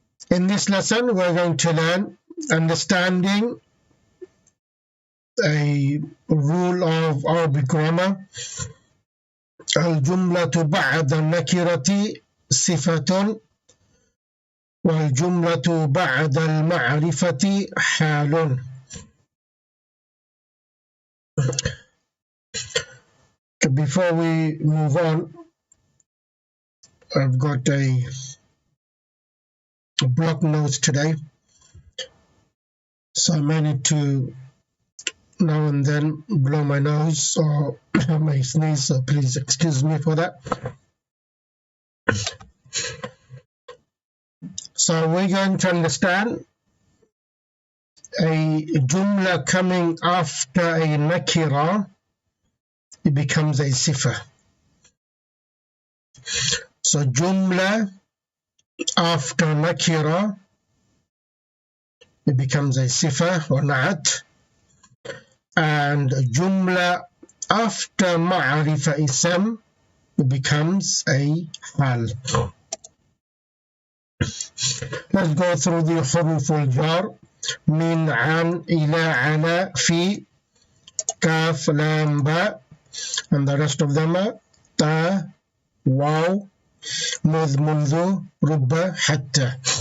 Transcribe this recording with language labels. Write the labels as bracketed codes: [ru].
[en] In this lesson we're going to learn understanding a rule of Arabic grammar. [ar] الجملة بعد النكرة صفة والجملة بعد المعرفة حال. [en] Before we move on, I've got a block notes today, so I may need to now and then blow my nose or my sneeze, so please excuse me for that. So we're going to understand a jumla coming after a nakira, it becomes a sifa. So jumla after nakira, it becomes a sifa or na'at, and jumla after ma'rifa ism, it becomes a hal. Let's go through the [ar] حروف الجار من عن إلى عنا في كاف لام باء, [en] and the rest of them are [ar] تا واو مذ منذ رب حتى.